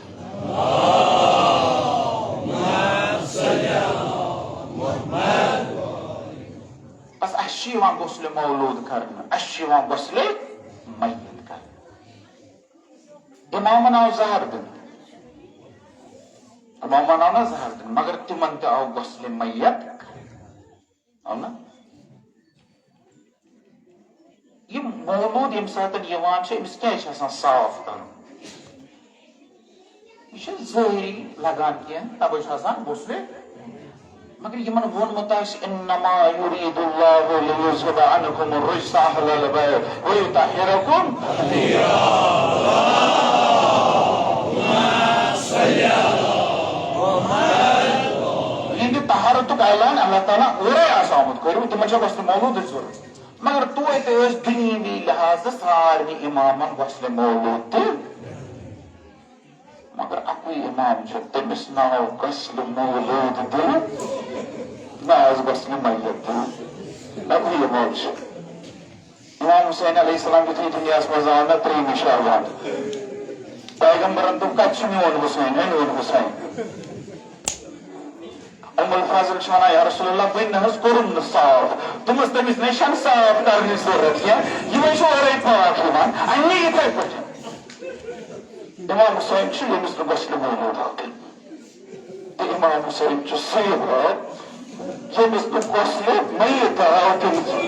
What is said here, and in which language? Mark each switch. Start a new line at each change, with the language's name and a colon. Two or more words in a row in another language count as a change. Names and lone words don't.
Kashmiri: بس اَسہِ چھُ یِوان غسلِ مولوٗد کرنہٕ اَسہِ چھُ یِوان غسلِ میت امامن آو زہر دن امامن آو نا زہر دن مگر تمن تہ آو غسل میت آو نا یہ مولود یم سات یوان امس کیا صاف کرن یہ ظاہری لگان کی تبے غسل مگر یمن وونمت
Arabic: انما یرید اللہ لیذهب عنکم الرجس اهل البیت ویطہرکم تطہیرا
Kashmiri: طہارت اعلان اللہ تعالیٰ اورے آمت کرو تمن غسل مولود ضرورت مگر توتہ دنیوی لحاظ سارے امامن غسل مولود تہ مگر اکوئی امام تمس ناو غسل مولود دن نہ غسل میت دن اکوئی امام امام حسین
Arabic: علیہ السلام
Kashmiri: یتھے دنیا مز آو نا 3 شعبان پیغمبرن دوپ کت میون حسین میون حسین ام الفاضل ونان
Arabic: یا رسول اللہ
Kashmiri: بہٕ نہ حظ کوٚرُم نہٕ صاف تمس تمس نشان صاف کرنٕچ ضرورت کینٛہہ یہِ چھُ اورے پاک یِوان انہِ یِتھے پٲٹھۍ امام حسین چھُ ییٚمِس نہٕ غسل مولوٗد آو دِنہٕ تہٕ امام حسین چھُ سُہ امام ییٚمِس نہٕ غسل میت آو دِنہٕ